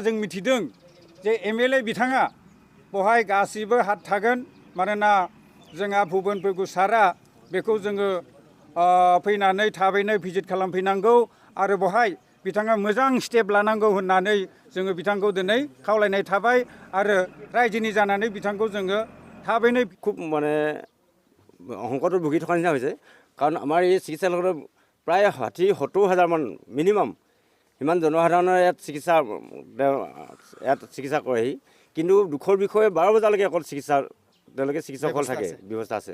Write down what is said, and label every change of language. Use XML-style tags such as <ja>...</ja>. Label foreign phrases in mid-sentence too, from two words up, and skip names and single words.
<brx>जों मिथिदों जे एमएलए बिथाङा बहाय गासिबो हात थागोन मानोना जोंहा भुबन पेगु सारआ बेखौ जोङो फैनानै थाबैनो भिजिट खालामफैनांगौ आरो बहाय बिथाङा मोजां स्टेप लानांगौ होननानै जोङो बिथांखौ दिनै खावलायनाय थाबाय आरो रायजोनि जानानै बिथांखौ जोङो थाबैनो</brx> <as>খুব মানে সংকটত ভুগি থকা নিচিনা হৈছে কাৰণ আমাৰ এই চিকিৎসালয়খনত প্ৰায় 60-70 হাজাৰমান মিনিমাম সিমান জনসাধাৰণৰ ইয়াত চিকিৎসা কৰেহি। কিন্তু দুখৰ বিষয়ে 12 বজালৈকে অকল তেওঁলোকে চিকিৎসকসকল থাকে, ব্যৱস্থা আছে।</as>